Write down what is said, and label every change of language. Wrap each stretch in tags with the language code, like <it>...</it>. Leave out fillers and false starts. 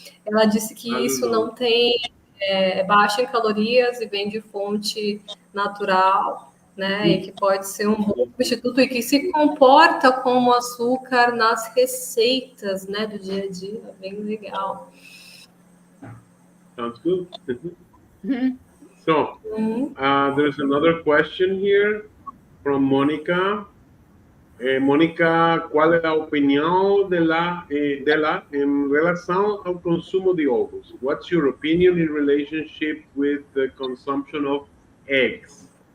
<pt>Ela disse que isso não tem baixa em calorias e vem de fonte natural, né? E que pode ser um bom substituto e que se comporta como açúcar nas receitas, né, do dia a dia. Bem legal.</pt> <en>Sounds good. So, there's another question here from Mónica.</en> <es>Mónica, ¿cuál es la opinión de la en relación al consumo de ovos?</es> <en>What's your opinion in relationship with the consumption of eggs?</en>